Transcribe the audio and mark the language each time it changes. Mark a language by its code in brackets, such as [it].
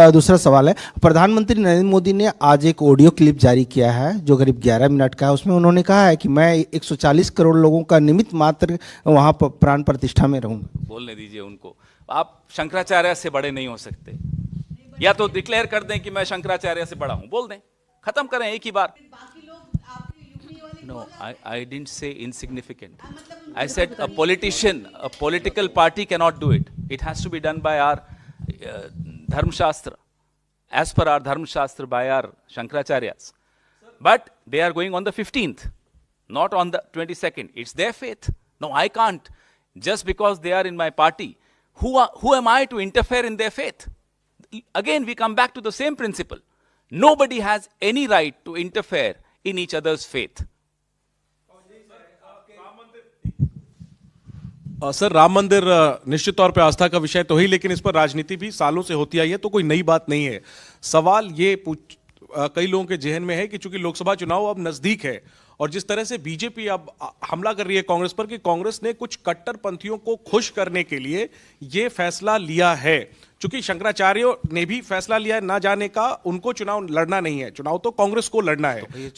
[hi] दूसरा सवाल है, प्रधानमंत्री नरेंद्र मोदी ने आज एक ऑडियो क्लिप जारी किया है जो करीब 11 मिनट का है। उसमें उन्होंने कहा है कि मैं 140 करोड़ लोगों का निमित्त मात्र वहां प्राण प्रतिष्ठा में रहूंगा। बोलने दीजिए उनको। आप शंकराचार्य से बड़े नहीं हो सकते। या तो डिक्लेयर कर दें कि मैं शंकराचार्य से बड़ा हूं, बोल दें, खत्म करें एक ही बार। [en] No, I didn't say insignificant. I said a politician, a political party cannot do it. It has to be done by our Dharma Shastra, as per our Dharma Shastra by our Shankaracharyas. But they are going on the 15th, not on the 22nd. It's their faith. No, I can't. Just because they are in my party, who am I to interfere in their faith? Again, we come back to the same principle. Nobody has any right to interfere in each other's faith. [hi] Sir, Ram मंदिर निश्चित तौर पे आस्था का विषय तो ही, लेकिन इस पर राजनीति भी सालों से होती आई है, तो कोई नई बात नहीं है। सवाल ये कई लोगों के जहन में है कि चूंकि लोकसभा चुनाव अब नजदीक है और जिस तरह से बीजेपी अब हमला कर रही है कांग्रेस पर कि कांग्रेस ने कुछ कट्टरपंथियों को खुश करने के लिए ये फैसला लिया है, चूंकि शंकराचार्यों ने भी फैसला लिया है ना जाने का, उनको चुनाव लड़ना नहीं है, चुनाव तो कांग्रेस को लड़ना है।